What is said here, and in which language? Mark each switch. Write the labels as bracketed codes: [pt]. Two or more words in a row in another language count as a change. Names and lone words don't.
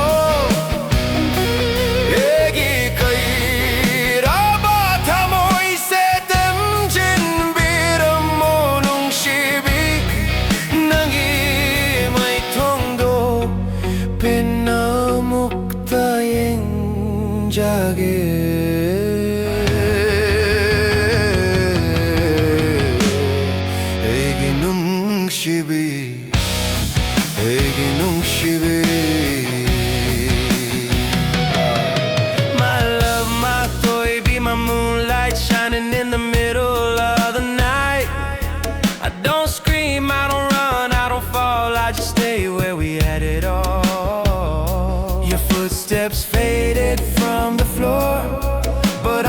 [mni] Eigi kairaba thamoy se temjin biramo nungshibi nangi mai thongdo penna mukta yeng jage Eigi nungshibi Eigi Nungshibi [en] My love, my Thoibi, my moonlight shining in the middle of the night I don't scream, I don't run, I don't fall, I just stay where we had it all Your footsteps faded from the floor But